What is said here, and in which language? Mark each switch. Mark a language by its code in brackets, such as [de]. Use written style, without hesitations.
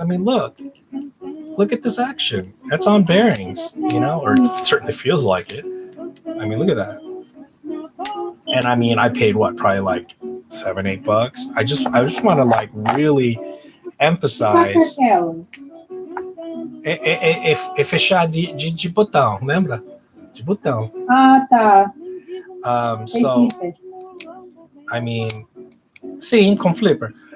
[en] I mean, look at this action. That's on bearings, or it certainly feels like it. I mean, look at that. And I mean, I paid probably like $7-8. I just want to like really emphasize. [pt] É fechar de botão, lembra? De botão. Ah, tá. [en] So, I mean, [pt] sim, com [en] flipper.